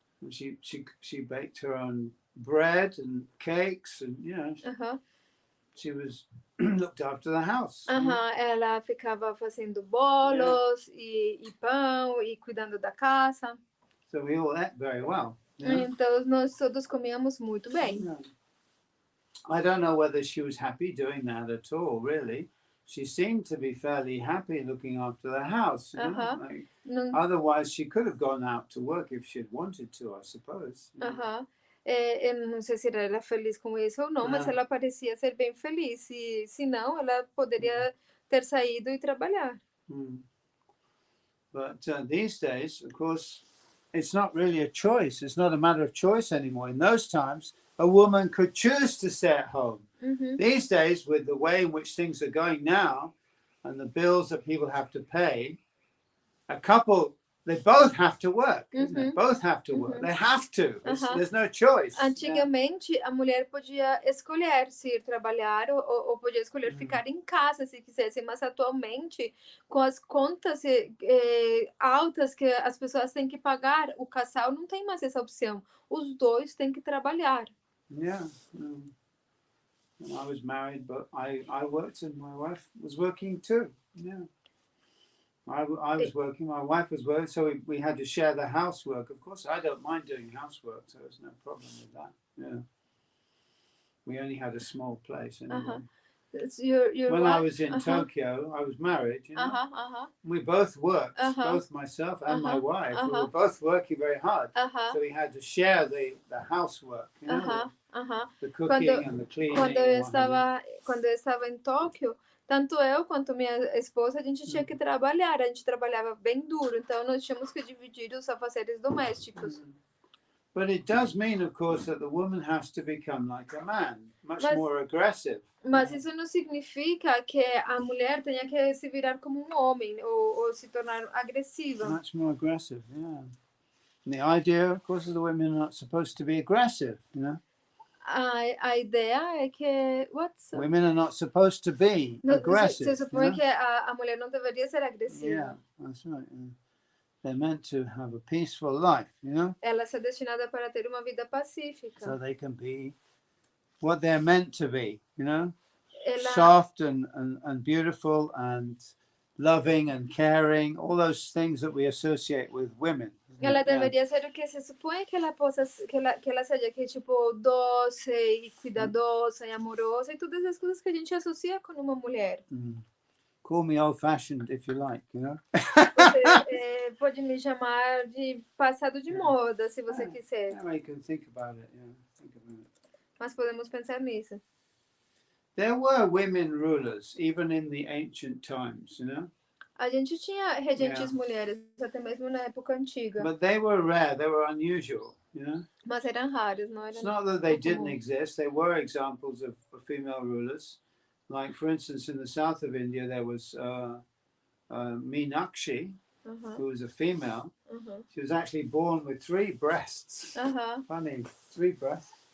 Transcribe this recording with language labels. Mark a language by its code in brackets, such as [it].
[en] She baked her own bread and cakes, and she was looked after the house. [pt] Ela ficava fazendo bolos e pão e cuidando da casa. [en] So we all ate very well. [pt] Então nós todos comíamos muito bem. [en] I don't know whether she was happy doing that at all, really. She seemed to be fairly happy looking after the house. Otherwise, she could have gone out to work if she'd wanted to, I suppose. [pt] Eu não sei se ela era feliz com isso ou não, mas ela parecia ser bem feliz. Se não, ela poderia ter saído e trabalhar. [en] But these days, of course, it's not really a choice. It's not a matter of choice anymore. In those times, a woman could choose to stay at home. These days, with the way in which things are going now and the bills that people have to pay, a couple, they both have to work. Isn't it? Both have to work. They have to. There's no choice. [pt] Antigamente, a mulher podia escolher se ir trabalhar ou podia escolher ficar em casa se quisesse, mas atualmente, com as contas altas que as pessoas têm que pagar, o casal não tem mais essa opção. Os dois têm que trabalhar. [en] Yeah. When I was married, but I worked and my wife was working too. Yeah. I was working, my wife was working, so we had to share the housework. Of course, I don't mind doing housework, so there's no problem with that. Yeah. We only had a small place anyway. When I was in Tokyo, I was married, We both worked, both myself and my wife. We were both working very hard. So we had to share the housework, the cooking and the cleaning. [pt] Quando eu estava em Tóquio, tanto eu quanto minha esposa, a gente tinha que trabalhar. A gente trabalhava bem duro, então nós tínhamos que dividir os afazeres domésticos. [en] But it does mean, of course, that the woman has to become like a man, much more aggressive. [pt] Mas isso não significa que a mulher tenha que se virar como um homem ou se tornar agressiva. [en] Much more aggressive, yeah. And the idea, of course, is the women are not supposed to be aggressive, [pt] A ideia é que [en] women are not supposed to be aggressive. [pt] Você supõe que a mulher não deveria ser agressiva. [en] Yeah, that's right. Yeah. They're meant to have a peaceful life, [pt] Ela é destinada para ter uma vida pacífica. [en] So they can be what they're meant to be, soft and beautiful and loving and caring, all those things that we associate with women. [pt] Ela deveria ser o que se supõe que ela possa, que ela seja, que tipo doce e cuidadosa e amorosa e todas as coisas que a gente associa com uma mulher. [en] Of call me old-fashioned if you like, [pt] Você pode me chamar de passado de moda, se você quiser. [en] Now you can think about it. Think about it. [pt] Mas podemos pensar nisso. [en] There were women rulers even in the ancient times, [pt] A gente tinha regentes mulheres, até mesmo na época antiga. [en] But they were rare. They were unusual, [pt] Mas eram raras, não eram? [en] It's not that they didn't exist. There were examples of female rulers. Like, for instance, in the south of India, there was Meenakshi, who was a female. She was actually born with 3 breasts. Funny, 3 breasts.